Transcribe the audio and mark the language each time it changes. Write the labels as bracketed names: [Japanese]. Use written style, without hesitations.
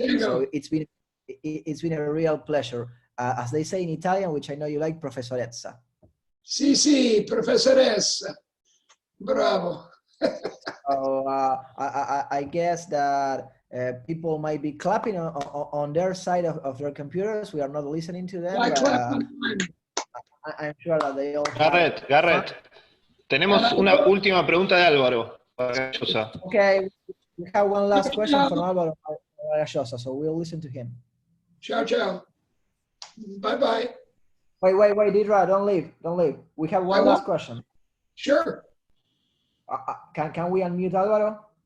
[English] So it's been a real pleasure. As they say in Italian, which I know you like, professoressa. [Italian] Sì, professoressa. Bravo. [English] So I guess that people might be clapping on their side of their computers. We are not listening to them. I'm sure that they all. [Spanish] Garrett, tenemos una última pregunta de Álvaro. [English] Okay, We have one last question [Italian] Ciao. [English] from Álvaro Vargallosa, so we'll listen to him. [Italian] Ciao, ciao. Bye-bye. [English] Wait, Deidre, don't leave. We have one last question. Sure. Can we unmute Álvaro?